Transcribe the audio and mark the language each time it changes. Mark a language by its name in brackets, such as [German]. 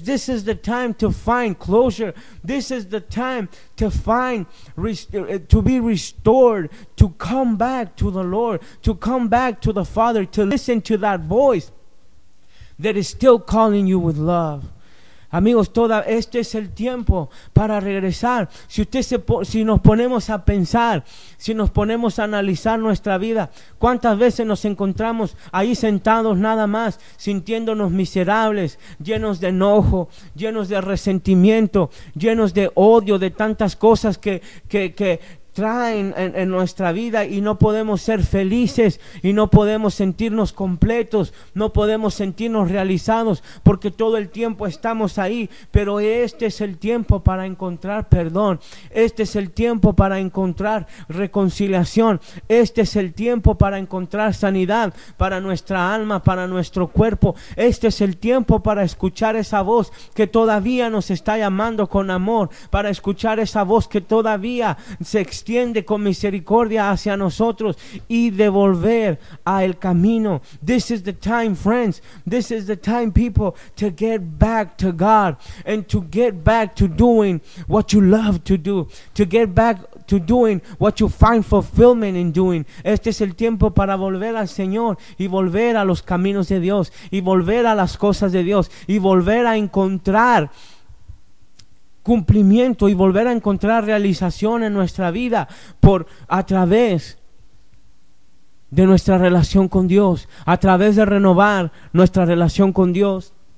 [English] This is the time to find closure. This is the time to find to be restored, to come back to the Lord, to come back to the Father, to listen to that voice that is still calling you with love. [Spanish] Amigos, todo este es el tiempo para regresar. Si nos ponemos a pensar, si nos ponemos a analizar nuestra vida, ¿cuántas veces nos encontramos ahí sentados nada más, sintiéndonos miserables, llenos de enojo, llenos de resentimiento, llenos de odio, de tantas cosas que traen en nuestra vida, y no podemos ser felices y no podemos sentirnos completos, no podemos sentirnos realizados, porque todo el tiempo estamos ahí? Pero este es el tiempo para encontrar perdón, este es el tiempo para encontrar reconciliación, este es el tiempo para encontrar sanidad para nuestra alma, para nuestro cuerpo. Este es el tiempo para escuchar esa voz que todavía nos está llamando con amor, para escuchar esa voz que todavía se extiende con misericordia hacia nosotros y devolver a el camino. [English] This is the time, friends. This is the time, people, to get back to God and to get back to doing what you love to do, to get back to doing what you find fulfillment in doing. [Spanish] Este es el tiempo para volver al Señor y volver a los caminos de Dios y volver a las cosas de Dios y volver a encontrar cumplimiento y volver a encontrar realización en nuestra vida por a través de nuestra relación con Dios, a través de renovar nuestra relación con Dios.